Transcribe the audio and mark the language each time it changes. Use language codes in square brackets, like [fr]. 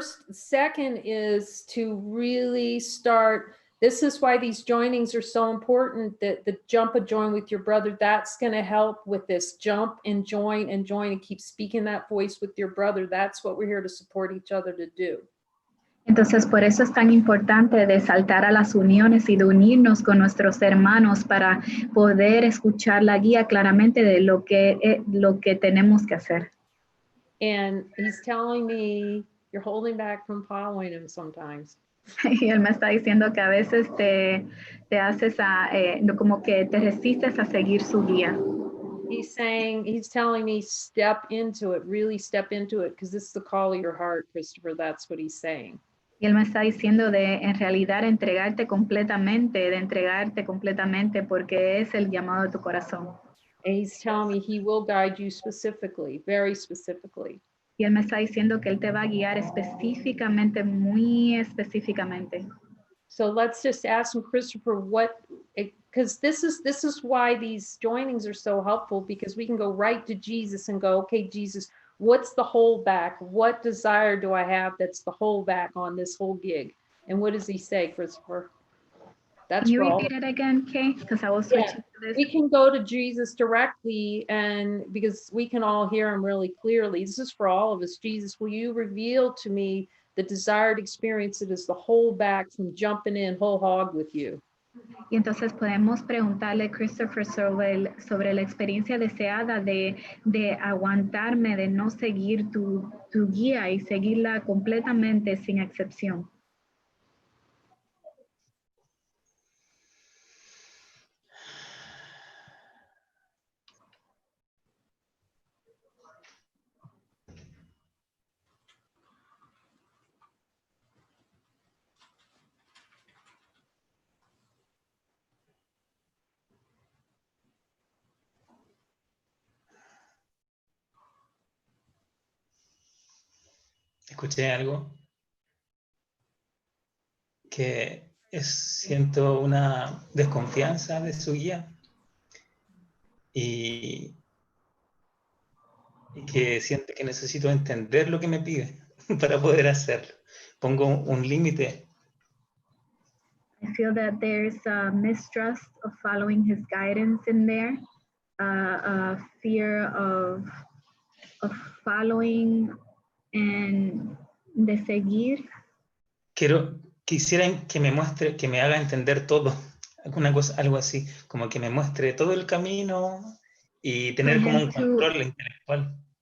[en] Second is to really start. This is why these joinings are so important, that the jump and join with your brother, that's going to help with this. Jump and join and keep speaking that voice with your brother. That's what we're here to support each other to do. [es] Entonces, por eso es tan importante de saltar a las uniones y de unirnos con nuestros hermanos para poder escuchar la guía claramente de lo que tenemos que hacer. [en] And he's telling me you're holding back from following him sometimes. [es] Y él me está diciendo que a veces te haces como que te resistes a seguir su guía. [en] He's telling me step into it, really step into it, because this is the call of your heart, Christopher. That's what he's saying. [es] Y él me está diciendo de en realidad entregarte completamente, porque es el llamado de tu corazón. [en] And he's telling me he will guide you specifically, very specifically. [es] Y él me está diciendo que él te va a guiar específicamente, muy específicamente. [en] So let's just ask him, Christopher, because this is why these joinings are so helpful, because we can go right to Jesus and go, okay, Jesus, what's the holdback? What desire do I have that's the holdback on this whole gig? And what does he say, Christopher? That's Can you repeat it again, Kay? Because I was switching to this. We can go to Jesus directly, and because we can all hear him really clearly. This is for all of us. Jesus, will you reveal to me the desired experience that is the holdback from jumping in whole hog with you? [es] Y entonces podemos preguntarle a Christopher sobre la experiencia deseada de aguantarme, de no seguir tu guía y seguirla completamente sin excepción. Escuché algo que siento una desconfianza de su guía y que siento que necesito entender lo que me pide para poder hacerlo. Pongo un límite. [en] I feel that there's a mistrust of following his guidance in there, a fear of following and [es] de seguir. Quisiera que me muestre, que me haga entender todo, alguna cosa, algo así, como que me muestre todo el camino y tener como un control intelectual.